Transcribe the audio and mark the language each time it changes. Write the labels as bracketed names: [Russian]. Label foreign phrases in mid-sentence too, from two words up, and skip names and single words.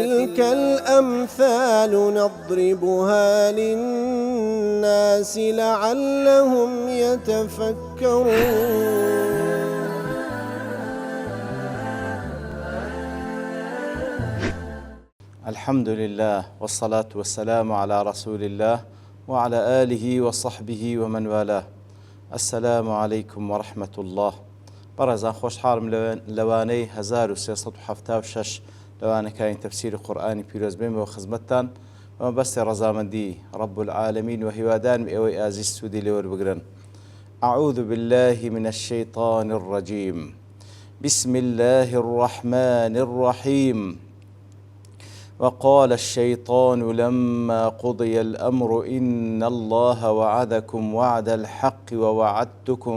[Arabic] وتلك الأمثال نضربها للناس لعلهم يتفكرون. الحمد لله والصلاة والسلام على رسول الله وعلى آله وصحبه ومن والاه. السلام عليكم ورحمة الله. [Central Kurdish] بەڕێزان خۆشحاڵم لەوانەی 1376 لەوانەکانی تەفسیری قورئانی پیرۆز بێمەوە خزمەتتان ئەمە بەستی ڕەزامەندی [Arabic] رب العالمین [Central Kurdish] و هیوادارم ئێوەی ئازیز سوودی لێوەربگرن. [Arabic] أعوذ بالله من الشيطان الرجيم. بسم الله الرحمن الرحيم. وقال الشيطان لما قضي الأمر إن الله وعدكم وعد الحق ووعدتكم